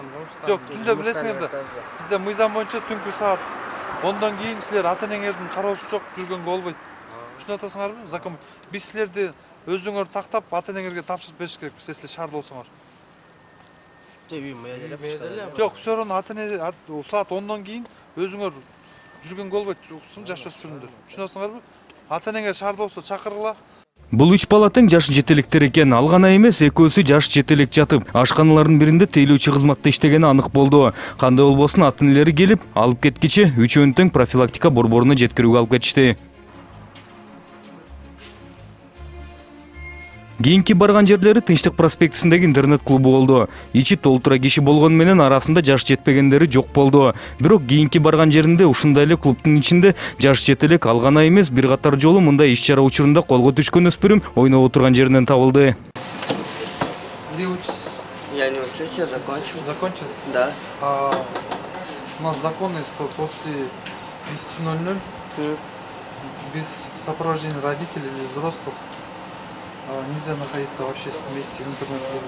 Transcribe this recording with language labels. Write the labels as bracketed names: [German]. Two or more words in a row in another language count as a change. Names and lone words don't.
[Kyrgyz] Жок, түндө билесиңер да. Бизде мыйзам боюнча түнкү саат 10дон кийин силер ата-энеңердин кароосу жок жүргөнгө болбойт. Түшүнүп атасыңарбы? Закон. Биз силерди өзүңөр тактап ата-энеңерге тапшырып бериш керекпиз, силер шаарда болсоңор. Жок, [Russian] все равно [Kyrgyz] ата-эне саат 10дон кийин өзүңөр жүргөнгө болбойт, жаш өспүрүмдөр. Түшүнүп атасыңарбы? Ата-энеңер шаарда болсо чакыргыла. Бул 3 бала тең жаш жетелектер экен. Ал гана эмес, экөөсү жаш жетелек жатып, ашканалардын биринде тейлөөчү кызматта иштегени анык болду. Кандай болбосун ата-энелери келип, алып кеткичи үчөөнү тең профилактика борборуна жеткирүүгө алып кетишти. Кийинки барган жерлери Тынчтык проспектисиндеги интернет клубу болду. Ичи толтура киши болгону менен арасында жаш жетпегендери жок болду. Бирок кийинки барган жеринде ушундай эле клубтун ичинде жаш жетелек ал гана эмес, бир катар жолу мындай иш-чара учурунда колго түшкөн өспүрүм ойноп отурган жеринен табылды. [Russian] Где учитесь? Я не учусь, я закончил. Закончил? Да. У нас закон есть, что после 10:00 без сопровождения родителей или взрослых нельзя находиться в общественном месте, в интернет-клубах.